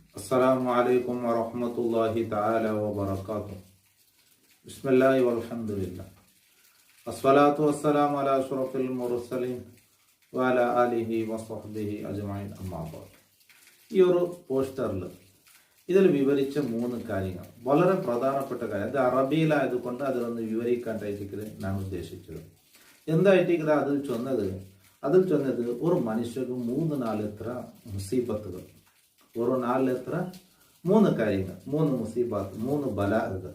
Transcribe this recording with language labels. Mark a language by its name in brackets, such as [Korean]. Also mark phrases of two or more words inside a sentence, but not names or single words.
[Arabic] السلام عليكم ورحمة الله تعالى وبركاته. بسم الله والحمد لله والصلاة والسلام على أشرف المرسلين وعلى آله وصحبه أجمعين أما بعد. [Malayalam] ഈ ഒരു പോസ്റ്ററിൽ ഇതിൽ വിവരിച്ച 3 കാര്യങ്ങൾ വളരെ പ്രധാനപ്പെട്ട കാര്യം. അത് അറബിയിലായതുകൊണ്ട് അതിലൊന്ന് വിവരിക്കാനായിട്ട് ഞാൻ ഉദ്ദേശിച്ചത്. എന്തായിട്ട് അതിൽ ചൊന്നത് ഒരു മനുഷ്യർക്ക് 3-4 എത്ര മുസീബത്തുകൾ, ഒരു 4 എത്ര 3 കാര്യങ്ങൾ, 3 മുസീബത്ത്, 3 ബലാഹുകൾ.